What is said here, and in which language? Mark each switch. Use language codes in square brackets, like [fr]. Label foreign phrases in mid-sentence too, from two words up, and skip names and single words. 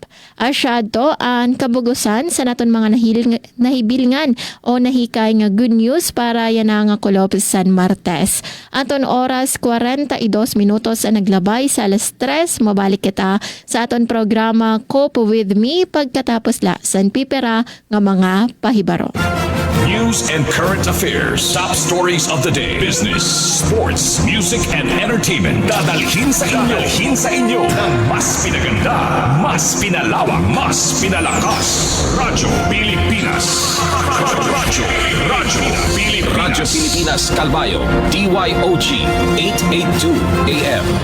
[war] Asyad to ang kabugusan sa naton mga nahibilingan o nahikay nga [en] good news [war] para yan nga kulop San Martes. Aton oras 42 minutos ang naglabay sa alas 3. Mabalik kita sa aton programa Cope With Me pagkatapos la San Pipera nga mga pahibaro. [en] News and current affairs. Top stories of the day. Business, sports, music, and entertainment. [tl] Dadalhin sa inyo ng mas pinaganda, mas pinalawak, mas pinalakas. Radyo Pilipinas. Radyo Pilipinas Calbayo. DYOG 882 AM.